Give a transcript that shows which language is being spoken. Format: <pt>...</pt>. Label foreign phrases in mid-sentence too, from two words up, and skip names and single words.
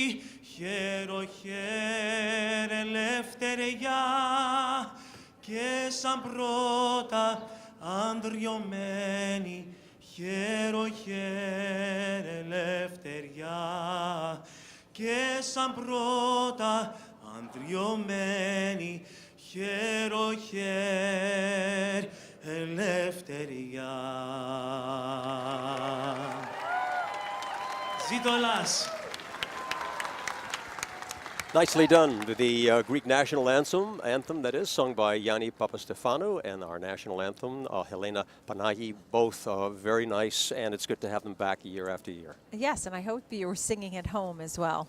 <el>χέρ ελευθεριά και σαν πρώτα ανδριωμένη χέρ ελευθεριά και σαν πρώτα ανδριωμένη χέρ ελευθεριά. Ζήτω Ελλάς!</el> <en>Nicely done. The Greek national anthem that is sung by Yanni Papastefanou, and our national anthem, Helena Panagi, both very nice, and it's good to have them back year after year. Yes, and I hope you were singing at home as well.</en>